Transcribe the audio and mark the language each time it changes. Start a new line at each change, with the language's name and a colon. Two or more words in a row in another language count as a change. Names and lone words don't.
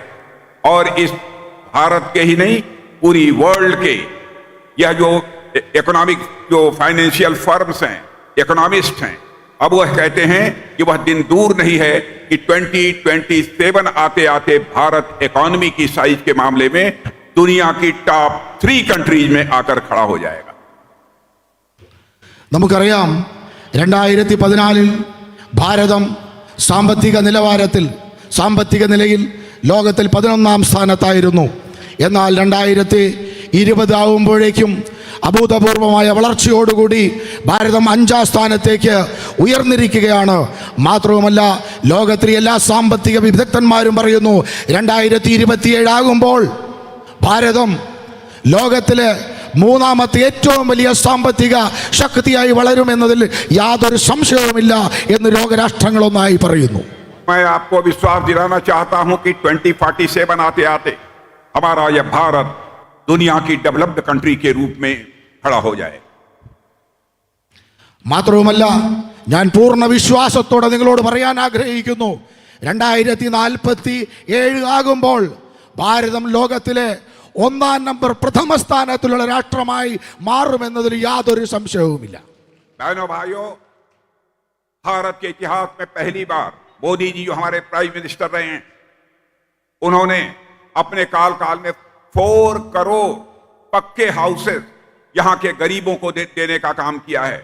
Hindi: और इस भारत के ही नहीं, पूरी वर्ल्ड के यह जो इकोनॉमिक जो
English: financial firms
Hindi: हैं, इकोनॉमिस्ट हैं, अब वह कहते हैं कि वह दिन दूर नहीं है कि 2027 आते आते भारत इकोनॉमी की साइज के मामले में दुनिया की
English: top 3 countries
Hindi: में आकर खड़ा हो जाएगा।
Malayalam: നമുക്കറിയാം, 2014 ഭാരതം സാമ്പത്തിക നിലയിൽ ലോകത്തിൽ 11ാം സ്ഥാനത്തായിരുന്നു. എന്നാൽ 2020 ആവുമ്പോഴേക്കും അഭൂതപൂർവമായ വളർച്ചയോടുകൂടി ഭാരതം 5ാം സ്ഥാനത്തേക്ക് ഉയർന്നിരിക്കുകയാണ്. മാത്രവുമല്ല, ലോകത്തിലെ എല്ലാ സാമ്പത്തിക വിദഗ്ധന്മാരും പറയുന്നു 2027 ആകുമ്പോൾ ഭാരതം ലോകത്തിലെ 3ാമത്തെ ഏറ്റവും വലിയ സാമ്പത്തിക ശക്തിയായി വളരുമെന്നതിൽ യാതൊരു സംശയവുമില്ല എന്ന് ലോകരാഷ്ട്രങ്ങളൊന്നായി പറയുന്നു.
Hindi: मैं आपको विश्वास दिलाना चाहता हूं कि 2047 आते आते हमारा यह भारत दुनिया की
English: developed country
Hindi: के रूप में खड़ा हो जाए.
Malayalam: മാത്രവുമല്ല, ഞാൻ പൂർണ്ണ വിശ്വാസത്തോടെ നിങ്ങളോട് പറയാൻ ആഗ്രഹിക്കുന്നു, 2047 ആകുമ്പോൾ ഭാരതം ലോകത്തിലെ 1ാം നമ്പർ പ്രഥമ സ്ഥാനത്തിലുള്ള രാഷ്ട്രമായി മാറുമെന്നതിൽ യാതൊരു സംശയവുമില്ല.
Hindi: बहनों भाइयों, भारत के इतिहास में पहली बार मोदी जी जो हमारे
English: prime minister
Hindi: रहे हैं, उन्होंने अपने काल में 4 करोड़ पक्के हाउसेस यहां के गरीबों को देने का काम किया है.